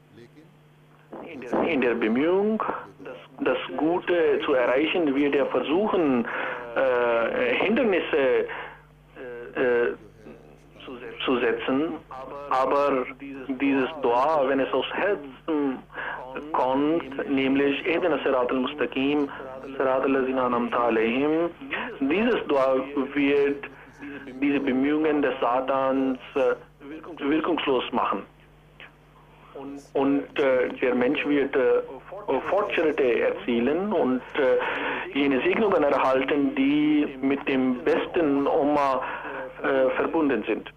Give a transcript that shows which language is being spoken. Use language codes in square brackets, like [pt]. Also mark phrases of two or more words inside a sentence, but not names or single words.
[de] In der Bemühung, das Gute zu erreichen, wird er versuchen, Hindernisse zu setzen. Aber dieses Dua, wenn es aus Herzen kommt, nämlich [ar] اهدنا الصراط المستقيم صراط الذين أنعمت عليهم, [de] dieses Dua wird diese Bemühungen des Satans wirkungslos machen. Und der Mensch wird Fortschritte erzielen und jene Segnungen erhalten, die mit dem besten Umma verbunden sind.